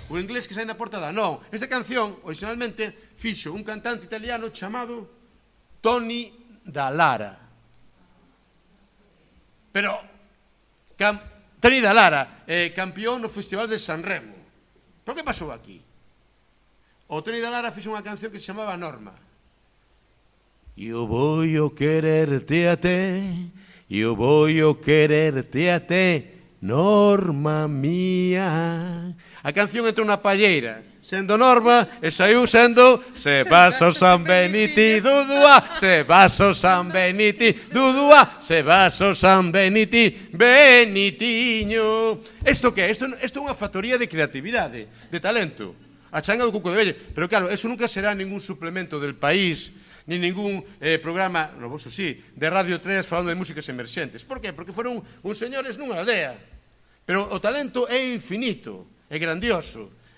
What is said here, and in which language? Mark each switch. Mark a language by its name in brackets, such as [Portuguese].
[Galician] O inglés que sai na portada? Non. Esta canción, originalmente, fixo un cantante italiano chamado Toni Dallara. Pero Toni Dallara, campeón no Festival de San Remo. Pero que pasou aquí? O Toni Dallara fixo unha canción que se chamaba Norma. [Spanish] Yo voy a quererte a ti, yo voy a quererte a ti, Norma mía. [Galician] A canción entrou na palleira, sendo Norma, e saiu sendo Se vaso San Beniti, dudua, se vaso San Beniti, dudua, se vaso San Beniti, Benitiño. Isto que é? Isto é unha factoría de creatividade, de talento. A changa do Cuco de Velle. [Spanish] Pero claro, eso nunca será ningún suplemento del País, ni ningún programa, [Galician] no vosso sí, de Radio 3 falando de músicas emerxentes. Por qué? Porque foron uns señores nunha aldea. Pero o talento é infinito, é grandioso.